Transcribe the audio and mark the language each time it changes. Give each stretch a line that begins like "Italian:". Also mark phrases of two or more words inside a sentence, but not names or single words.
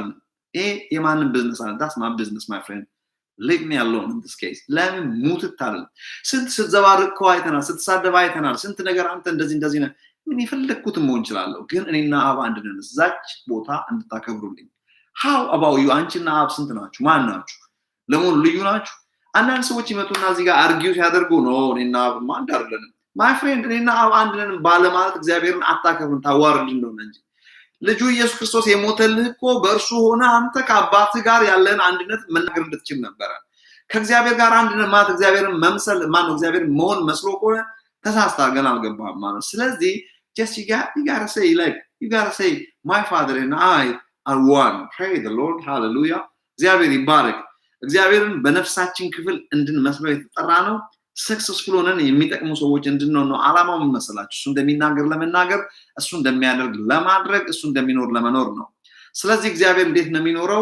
Amharic: ይሄ የማንም ቢዝነስ አለ።
English: that's my business my friend. leave me alone in this case.
Amharic: ለምን ሙትታል? ስንት ስትዘባርቅ እኮ አይተናል። ስትሳደብ አይተናል። ስንት ነገር አንተ እንደዚህ ነው። ምን ይፈልኩት መሆን ይችላል። ግን እኔና አብ አንድ ነን። እዛች ቦታ እንድታከብሩልኝ።
English: how about you?
Amharic: አንቺና አብ ስንት ናችሁ? ማን ናችሁ? ለምን ልዩ ናችሁ? አንዳንድ ሰዎች ይመጡና እዚህ ጋር አርጊው ሲያደርጉ ነው እኔና አብ አንድ አይደለንም።
English: my friend
Amharic: እኔና አብ አንድ ነን ባለማለት እግዚአብሔርን አታከብሩን፣ ታዋርድ እንደሆነ እንጂ ልጁ ኢየሱስ ክርስቶስ የሞተልህ እኮ በእርሱ ሆነ አንተ ከአባትህ ጋር ያለን አንድነት መናገር እንድትችል ነበረ። ከእግዚአብሔር ጋር አንድነት ማለት እግዚአብሔርን መምሰል ማነው? እግዚአብሔርን መሆን መስሎ ከሆነ ተሳስተሃል፣ ገና አልገባህም ማለት። ስለዚህ
English: just you gotta say my father and I are one. Praise the Lord. Hallelujah.
Amharic: እግዚአብሔር ይባረክ። እግዚአብሔርን በነፍሳችን ክፍል እንድንመስለው የተጠራ ነው። ሰክሰስፉል ሆነን የሚጠቅሙ ሰዎች እንድንሆን ነው ዓላማው። ምን መሰላችሁ? እሱ እንደሚናገር ለመናገር፣ እሱ እንደሚያደርግ ለማድረግ፣ እሱ እንደሚኖር ለመኖር ነው። ስለዚህ እግዚአብሔር እንዴት ነው የሚኖረው?